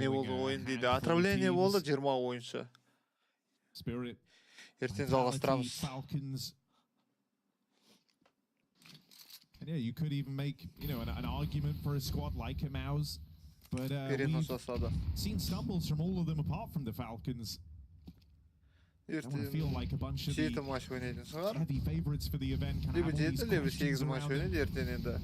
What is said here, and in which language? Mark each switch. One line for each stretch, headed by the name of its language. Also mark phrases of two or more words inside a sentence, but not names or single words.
Kazakh: Не болды ойын дейді. Отравление болды 20 ойыншы. Spirit. Ертең жалғастырамыз. Falcons.
English: And yeah, you could even make, you know, an argument for a squad like a Mouse, but we've seen stumbles from all of them apart from the Falcons. I want to feel like a bunch of the heavy favorites for the event can have all these questions around them.